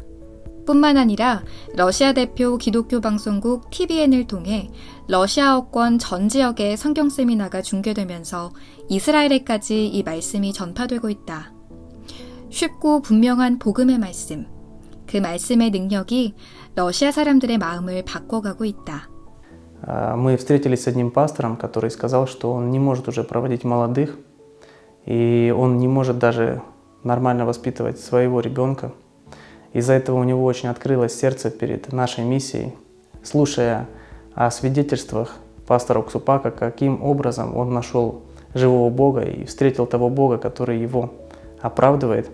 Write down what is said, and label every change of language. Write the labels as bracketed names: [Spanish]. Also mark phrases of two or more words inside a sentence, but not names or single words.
[Korean] 뿐만 아니라 러시아 대표 기독교 방송국 TVN을 통해 러시아어권 전 지역의 성경 세미나가 중계되면서 이스라엘에까지 이 말씀이 전파되고 있다. 쉽고 분명한 복음의 말씀, 그 말씀의 능력이 러시아 사람들의 마음을 바꿔가고 있다. [Russian] Мы встретились с одним пастором, который сказал, что он не может уже проводить молодых, и он не может даже нормально воспитывать своего ребенка. Из-за этого у него очень открылось сердце перед нашей миссией, слушая о свидетельствах пастора Оксупака, каким образом он нашел живого Бога и встретил того Бога, который его оправдывает.